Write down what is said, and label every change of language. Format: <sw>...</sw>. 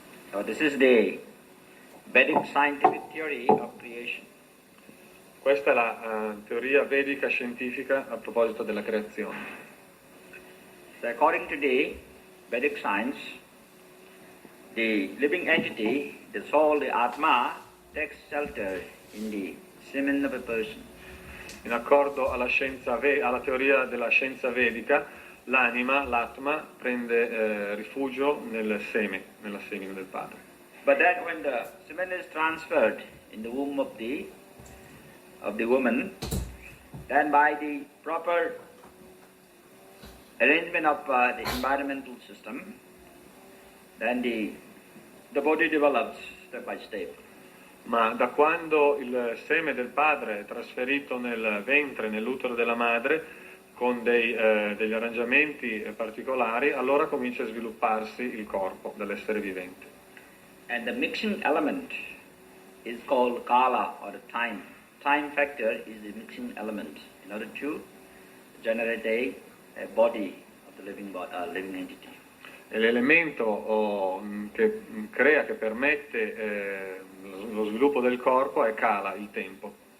<en>So this is the Vedic scientific theory of creation.</en> <it>Questa è la teoria vedica scientifica a proposito della creazione.</it> <en>So according to the Vedic science, the living entity, the soul, the Atma, takes shelter in the semen of a person.</en> <it>In accordo alla alla teoria della scienza vedica, l'anima, l'Atma, prende rifugio nella semine del padre.</it> <en>But then when the semen is transferred in the womb of the woman, then by the proper arrangement of the environmental system, then the body develops step by step.</en> <it>Ma da quando il seme del padre è trasferito nel ventre, nell'utero della madre, con degli arrangiamenti particolari, allora comincia a svilupparsi il corpo dell'essere vivente.</it> <en>And the mixing element is called kala, or the time. Time factor is the mixing element in order to generate a body of the living entity.</en> <it>E l'elemento che permette lo sviluppo del corpo è kala, il tempo.</it>